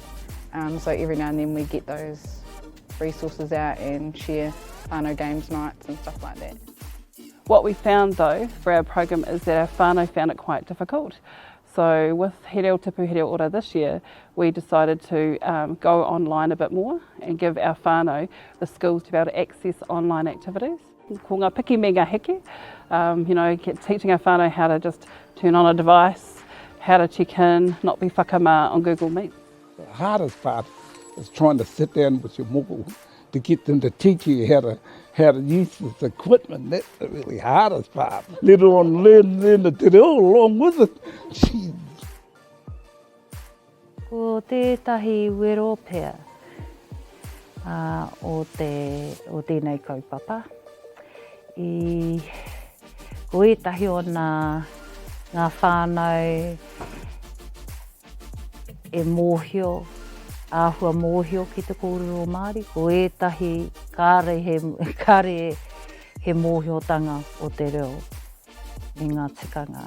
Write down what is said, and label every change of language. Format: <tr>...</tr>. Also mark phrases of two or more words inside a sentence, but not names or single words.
<en>So every now and then we get those resources out and share whānau games nights and stuff like that. What we found though for our program is that our whānau found it quite difficult. So with He Reo Tupu, He Reo Ora this year, we decided to go online a bit more and give our whānau the skills to be able to access online activities.</en> <mi>Ko ngā piki me ngā heke,</mi> <en>teaching our whānau how to just turn on a device, how to check in, not be whakamā on Google Meet. The hardest part is trying to sit down with your moko to get them to teach you how to use this equipment. That's the really hardest part. Let alone learn the</en> <mi>te reo</mi> <en>along with it. Jeez.</en> <mi>Ko tētahi wero pea o tēnei kaupapa. Ko etahi o ngā whānau e mōhio, āhua mōhio ki te kōrero Māori, ko etahi kāre he mōhiotanga o te reo i ngā tikanga.</mi>